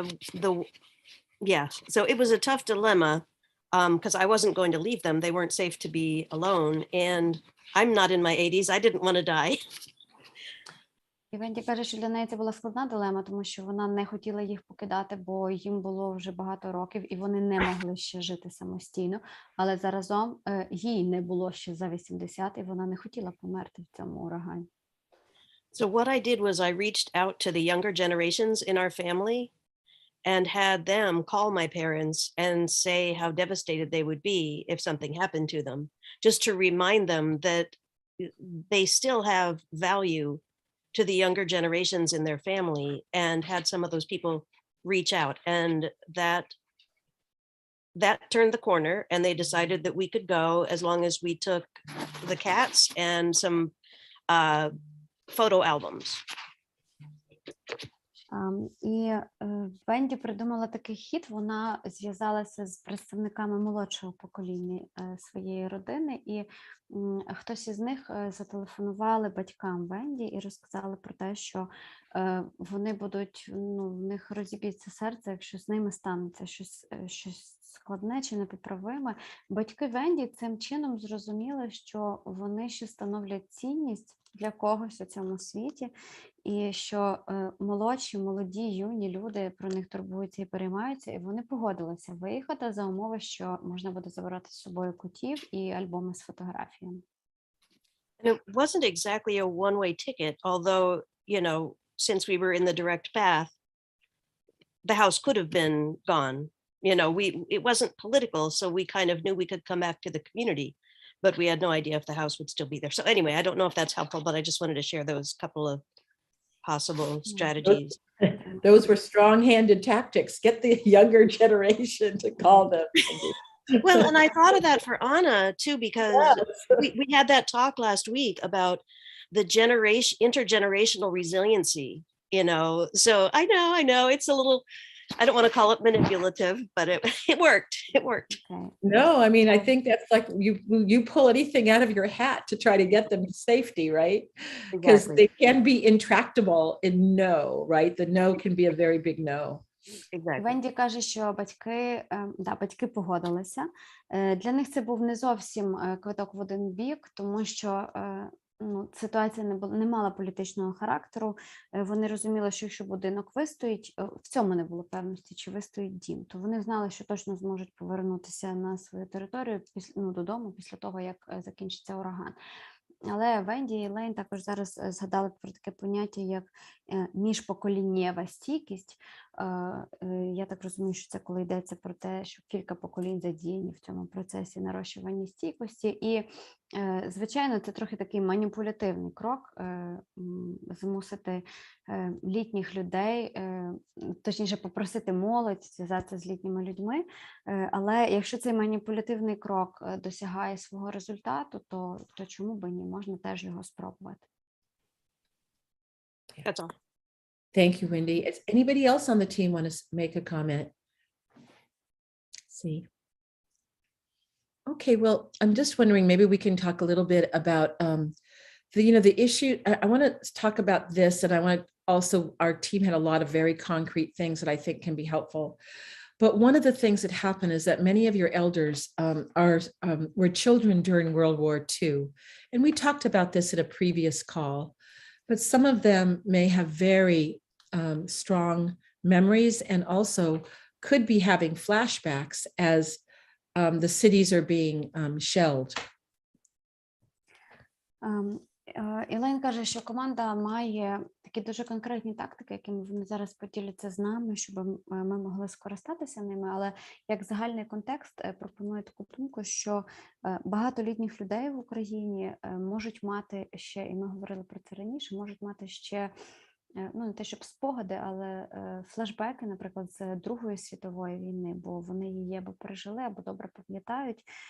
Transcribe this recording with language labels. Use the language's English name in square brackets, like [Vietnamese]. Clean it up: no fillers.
[English] So it was a tough dilemma because I wasn't going to leave them. They weren't safe to be alone. And I'm not in my 80s. I didn't want to die. [Ukrainian] І Венді каже, що для неї це була складна дилема, тому що вона не хотіла їх покидати, бо їм було вже багато років, і вони не могли ще жити самостійно. Але заразом їй не було ще за 80, і вона не хотіла померти в цьому урагані. [English] So what I did was I reached out to the younger generations in our family and had them call my parents and say how devastated they would be if something happened to them, just to remind them that they still have value to the younger generations in their family, and had some of those people reach out, and that turned the corner, and they decided that we could go as long as we took the cats and some photo albums. [Ukrainian] І Венді придумала такий хід, вона зв'язалася з представниками молодшого покоління своєї родини, і хтось із них зателефонували батькам Венді і розказали про те, що вони будуть, в них розіб'ється серце, якщо з ними станеться щось складне чи непоправиме. Батьки Венді цим чином зрозуміли, що вони ще становлять цінність для когось у цьому світі, і що молоді, юні люди про них турбуються і переймаються, і вони погодилися виїхати за умови, що можна буде забирати з собою котів і альбоми з фотографіями. [English] And it wasn't exactly a one-way ticket, although, since we were in the direct path, the house could have been gone. It wasn't political, so we kind of knew we could come back to the community, but we had no idea if the house would still be there. So anyway, I don't know if that's helpful, but I just wanted to share those couple of possible strategies. Those were strong-handed tactics. Get the younger generation to call them. Well, and I thought of that for Anna too, because we had that talk last week about the intergenerational resiliency, so I know it's a little, I don't want to call it manipulative, but it worked. It worked. Okay. No, I mean, I think that's like you pull anything out of your hat to try to get them to safety, right? Because Exactly. they can be intractable in no, right? The no can be a very big no. Exactly. [Ukrainian] Венді каже, що батьки погодилися. Для них це був не зовсім квиток в один бік, тому що ситуація не мала політичного характеру. Вони розуміли, що якщо будинок вистоїть, в цьому не було певності, чи вистоїть дім, то вони знали, що точно зможуть повернутися на свою територію додому після того, як закінчиться ураган. Але Венді і Лейн також зараз згадали про таке поняття, як міжпоколіннєва стійкість. Я так розумію, що це коли йдеться про те, що кілька поколінь задіяні в цьому процесі нарощування стійкості. І, звичайно, це трохи такий маніпулятивний крок змусити літніх людей, точніше попросити молодь зв'язатися з літніми людьми. Але якщо цей маніпулятивний крок досягає свого результату, то чому би ні? Можна теж його спробувати. [English] That's all. Thank you, Wendy. Does anybody else on the team want to make a comment? See. Okay, well, I'm just wondering, maybe we can talk a little bit about the issue. I want to talk about this, and I want to also, our team had a lot of very concrete things that I think can be helpful. But one of the things that happened is that many of your elders were children during World War II. And we talked about this at a previous call, but some of them may have very strong memories and also could be having flashbacks as the cities are being shelled. [Ukrainian] Ілейн каже, що команда має такі дуже конкретні тактики, якими вони зараз поділяться з нами, щоб ми могли скористатися ними, але як загальний контекст пропонує таку думку, що багато літніх людей в Україні можуть мати ще, і ми говорили про це раніше, можуть мати ще, не те, щоб спогади, але флешбеки, наприклад, з Другої світової війни, бо вони її або пережили, або добре пам'ятають.